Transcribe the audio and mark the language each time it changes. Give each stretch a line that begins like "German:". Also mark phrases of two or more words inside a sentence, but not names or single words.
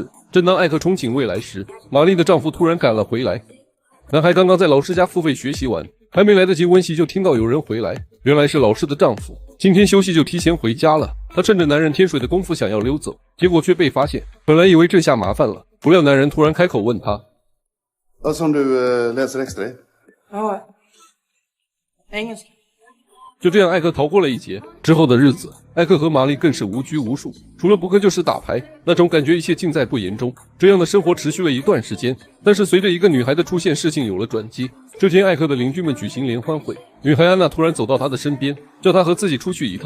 Chinese: 正当艾克憧憬未来时，玛丽的丈夫突然赶了回来。男孩刚刚在老师家付费学习完，还没来得及温习，就听到有人回来，原来是老师的丈夫。今天休息就提前回家了。他趁着男人添水的功夫想要溜走，结果却被发现。本来以为这下麻烦了，不料男人突然开口问他
Swedish: ：“Som du läser extra？” Ja, engelska。
Chinese: 就这样，艾克逃过了一劫。之后的日子，艾克和玛丽更是无拘无束，除了补课就是打牌，那种感觉一切尽在不言中。这样的生活持续了一段时间，但是随着一个女孩的出现，事情有了转机。这天，艾克的邻居们举行联欢会，女孩安娜突然走到他的身边，叫他和自己出去一趟。